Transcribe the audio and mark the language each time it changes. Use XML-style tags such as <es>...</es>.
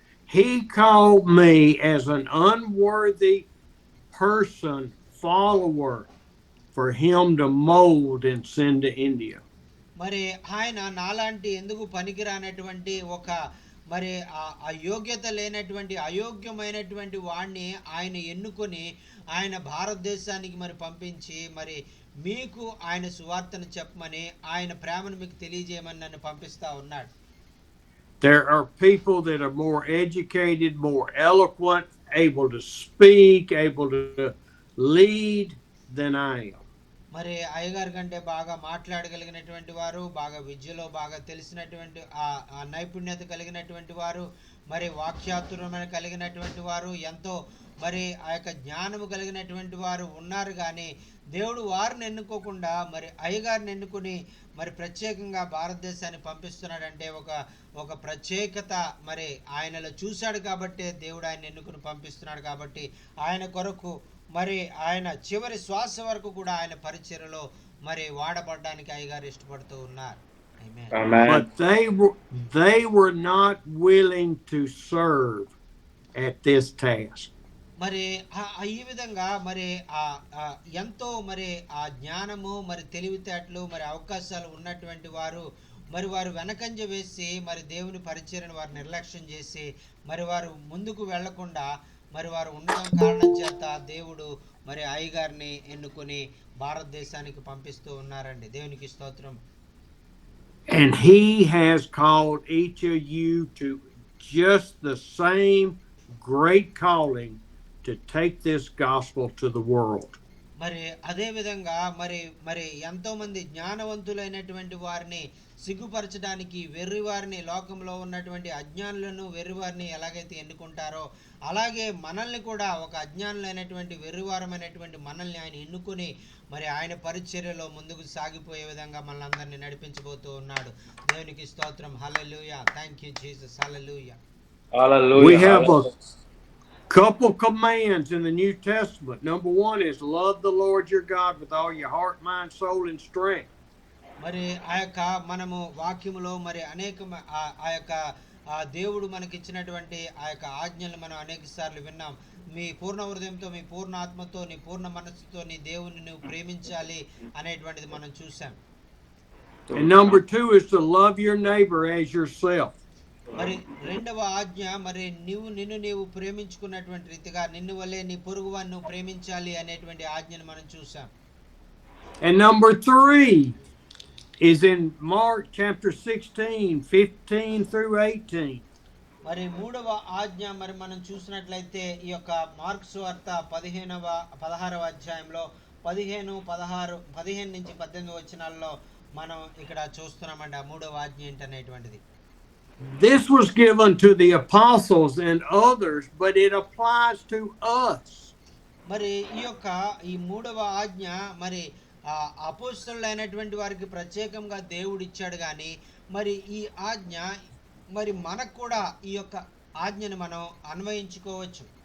<en>He called me as an unworthy person, follower, for him to mold and send to India.</en> <te>మరి ఆయన నాలాంటి ఎందుకు పనికిరానటువంటి ఒక మరి అయోగ్యత లేనటువంటి అయోగ్యమైనటువంటి వాడిని ఆయన ఎన్నుకొని ఆయన భారతదేశానికి మరి పంపించి మరి మీకు ఆయన సువార్తను చెప్పమని ఆయన ప్రేమను మీకు తెలియజేయమని నన్ను పంపిస్తా ఉన్నాడు.</te> <en>There are people that are more educated, more eloquent, able to speak, able to lead than I am.</en> <te>మరి అయ్యగారి కంటే బాగా మాట్లాడగలిగినటువంటి వారు, బాగా విద్యలో బాగా తెలిసినటువంటి ఆ నైపుణ్యత కలిగినటువంటి వారు, మరి వాక్యాతురమైన కలిగినటువంటి వారు, ఎంతో మరి ఆ యొక్క జ్ఞానము కలిగినటువంటి వారు ఉన్నారు. కానీ దేవుడు వారిని ఎన్నుకోకుండా మరి అయ్యగారిని ఎన్నుకుని మరి ప్రత్యేకంగా భారతదేశాన్ని పంపిస్తున్నాడంటే ఒక ప్రత్యేకత మరి ఆయనలో చూశాడు కాబట్టి దేవుడు ఆయన ఎన్నుకుని పంపిస్తున్నాడు. కాబట్టి ఆయన కొరకు మరి ఆయన చివరి శ్వాస వరకు కూడా ఆయన పరిచర్యలో మరి వాడబడడానికి అయ్యగారు ఇష్టపడుతూ ఉన్నారు.</te> <en>But they were not willing to serve at this task.</en> <te>మరి ఈ విధంగా మరి ఎంతో మరి ఆ జ్ఞానము మరి తెలివితేటలు మరి అవకాశాలు ఉన్నటువంటి వారు మరి వారు వెనకంజ వేసి మరి దేవుని పరిచర్యను వారు నిర్లక్ష్యం చేసి మరి వారు ముందుకు వెళ్లకుండా మరి వారు ఉండడం కారణం చేత దేవుడు మరి అయ్యగారిని ఎన్నుకొని భారతదేశానికి పంపిస్తూ ఉన్నారండి. దేవునికి స్తోత్రం.</te> <en>And he has called each of you to just the same great calling to take this gospel to the world.</en> <te>మరి అదే విధంగా మరి ఎంతో మంది జ్ఞానవంతులైనటువంటి వారిని సిగ్గుపరచడానికి వెర్రివారిని, లోకంలో ఉన్నటువంటి అజ్ఞానులను వెర్రివారిని ఎలాగైతే ఎన్నుకుంటారో అలాగే మనల్ని కూడా ఒక అజ్ఞానులైనటువంటి వెర్రివారమైనటువంటి మనల్ని ఆయన ఎన్నుకొని మరి ఆయన పరిచర్యలో ముందుకు సాగిపోయే విధంగా మనల్ని అందరినీ నడిపించబోతూ ఉన్నాడు. దేవునికి స్తోత్రం. హల్లెలూయా.</te> <en>Thank you Jesus.</en> <te>Hallelujah.</te> <en>We have a couple commands in the New Testament. Number 1 is love the Lord your God with all your heart, mind, soul, and strength.</en> <te>మరి ఆ యొక్క మనము వాక్యములో మరి అనేక ఆ యొక్క దేవుడు మనకి ఇచ్చినటువంటి ఆ యొక్క ఆజ్ఞలు మనం అనేక సార్లు విన్నాం. మీ పూర్ణ హృదయంతో, మీ పూర్ణ ఆత్మతో, నీ పూర్ణ మనస్సుతో నీ దేవుని నువ్వు ప్రేమించాలి అనేటువంటిది మనం చూసాం.</te> <en>And number 2 is to love your neighbor as yourself.</en> <te>మరి రెండవ ఆజ్ఞ మరి నిన్ను నీవు ప్రేమించుకున్నటువంటి రీతిగా నిన్ను వల్లే నీ పొరుగువాన్ని నువ్వు ప్రేమించాలి అనేటువంటి ఆజ్ఞను మనం చూసాం.</te> <en>And number 3 is in Mark chapter 16, 15 through 18.</en> <te>మరి మూడవ ఆజ్ఞ మరి మనం చూసినట్లయితే ఈ యొక్క మార్కు సువార్త 16వ అధ్యాయంలో 15 నుంచి 18 వచనాల్లో మనం ఇక్కడ చూస్తున్నామండి. ఆ మూడవ ఆజ్ఞ ఏంటనేటువంటిది.</te> <en>This was given to the apostles and others, but it applies to us.</en> <te>మరి ఈ మూడవ ఆజ్ఞ మరి అపోస్తలులైనటువంటి వారికి ప్రత్యేకంగా దేవుడు ఇచ్చాడు కానీ మరి ఈ ఆజ్ఞ మరి మనకు కూడా ఈ యొక్క ఆజ్ఞను మనం అన్వయించుకోవచ్చు.</te>